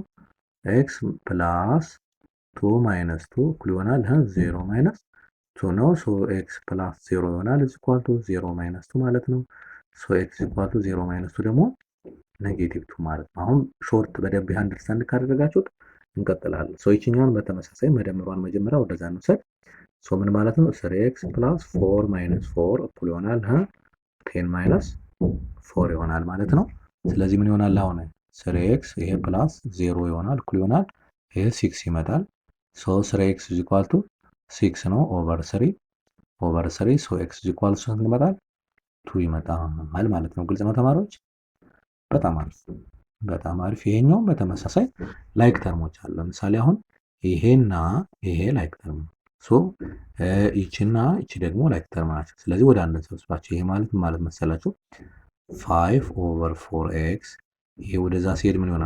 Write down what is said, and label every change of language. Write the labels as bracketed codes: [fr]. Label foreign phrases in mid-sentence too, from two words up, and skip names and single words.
[en] x plus 2 minus 2 [am] እኩል ይሆናል 0 ማይነስ 2 ነው። [en] so x plus 0 [am] ይሆናል [en] equal to 0 minus 2 [am] ማለት ነው። [en] so x equal to 0 minus 2 [am] ደግሞ ኔጌቲቭ 2 ማለት ነው። አሁን ሾርት በደንብ አንደርስታንድ ካደረጋችሁት እንቀጥላለን። ሶ ይችኛውን በተመሳሳይ መደመሯን መጀመሪያ ወደዛ እንውሰድ። ሶ ምን ማለት ነው? [en] 3x plus 4 minus 4 [am] እኩል ይሆናል [en] 10 minus 4 [am] ይሆናል ማለት ነው። ስለዚህ ምን ይሆናል? አሁን 3x ይሄ ፕላስ 0 ይሆናል እኩል ይሆናል ይሄ 6 ይመጣል። [en] so 3x is equal to 6 [am] ነው [en] over 3 so x is equal to [am] ስንት ይመጣል? 2 ይመጣል ማለት ነው። ግልጽ ነው ተማሪዎች? በጣም አሪፍ በጣም አሪፍ። ይሄኛውም በተመሳሳይ [en] like terms [am] አሉ። ለምሳሌ አሁን ይሄና ይሄ [en] like term [am] ሶ ይቺና ይቺ ደግሞ [en] like term [am] ናቸው። ስለዚህ ወደ አንድ ሰብስባቸው ይሄ ማለት መሰላችሁ [en] 5 over 4x [am] ይሄ ወደዛ ሲሄድ ምን ይሆናል?